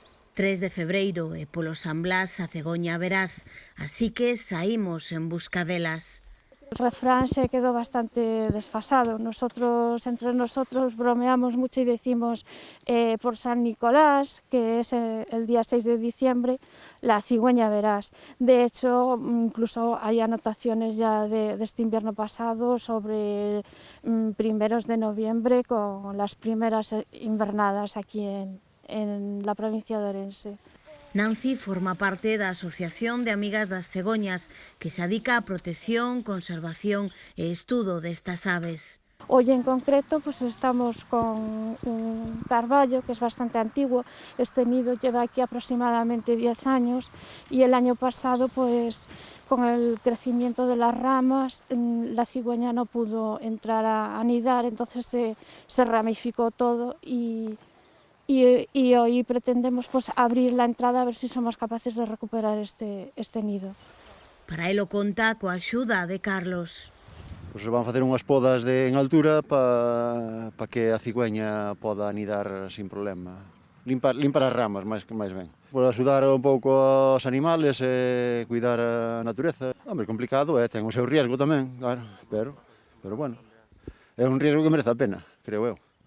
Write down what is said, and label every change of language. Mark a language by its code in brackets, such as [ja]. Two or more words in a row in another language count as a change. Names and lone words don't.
[gl] 3 de febreiro e polo San Blas a cegoña verás, así que saímos en busca delas. [es] El refrán se quedó bastante desfasado. Entre nosotros bromeamos mucho y decimos por San Nicolás, que es el día 6 de diciembre, la cigüeña verás. De hecho, incluso hay anotaciones ya de este invierno pasado sobre primeros de noviembre con las primeras invernadas aquí en la provincia de Orense. [gl] Nancy forma parte da Asociación de Amigas das Cegoñas, que se dedica á protección, conservación e estudo destas aves. [es] Hoy en concreto pues estamos con un carballo que es bastante antiguo. Este nido lleva aquí aproximadamente 10 años y el año pasado pues con el crecimiento de las ramas la cigüeña no pudo entrar a anidar, entonces se ramificó todo y hoy pretendemos pues abrir la entrada a ver si somos capaces de recuperar este nido. [gl] Para elo conta coa axuda de Carlos. Pois van facer unhas podas en altura para que a cigüeña poda anidar sin problema. Limpar as ramas, máis ben. Por axudar un pouco aos animales e cuidar a natureza. Hombre, complicado ten o seu riesgo tamén, claro, pero bueno, é un riesgo que merece a pena, creo eu.